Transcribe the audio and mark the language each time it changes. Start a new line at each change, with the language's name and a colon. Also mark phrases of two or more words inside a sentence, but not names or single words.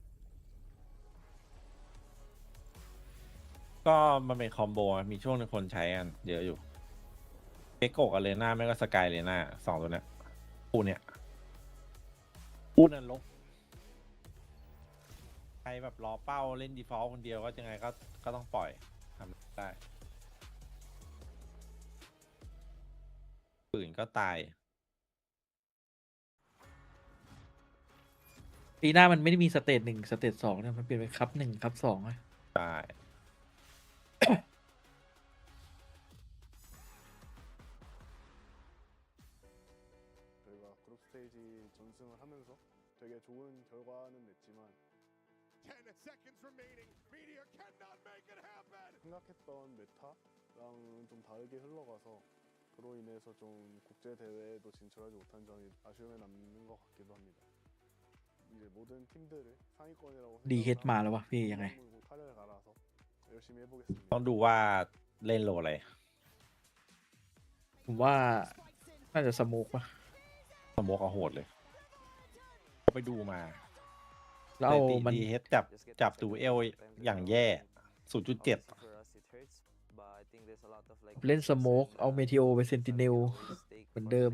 Thai: ก็มันเป็นคอมโบอะมีช่วงนึงคนใช้กันเยอะอยู่เกโกะกับเลน่าไม่ก็สกายเลน่า2 ตัวเนี้ยคู่นั้นลบใครแบบรอเป้าเล่นดีฟอลต์คนเดียวก็ยังไงก็ต้องปล่อยทำได้ปืนก็ตาย ปีหน้ามันไม่ได้มีสเตจ1สเตจ2เนี่ยมันเปลี่ยนเป็นคัพ1คัพ2อะ ใช่
Korean: 저희가 그룹 스테이지 전승을 하면서 되게 좋은 결과는 냈지만
English: 10 seconds remaining. Meteor cannot make it happen.
Korean: 생각했던 메타랑은 좀 다르게 흘러가서 그로 인해서 좀 국제 대회에도 진출하지 못한 점이 아쉬움에 남는 것 같기도 합니다. 이제 모든 팀들을 상위권이라고
Thai: ดีเฮดมาแล้ววะพี่ยังไง
Korean: 타령에 갈아서 열심히 해보겠습니다.
Thai: ต้องดูว่าเล่นโลอะไร ผมว่าน่าจะสโมกปะ สโมกเอาโหดเลยไปดูมา แล้วเอามัน ดีเฮดจับดูเอลอย่างแย่ 0.7 เล่นสโมกเอาเมทิโอไปเซนติเนลเหมือนเดิม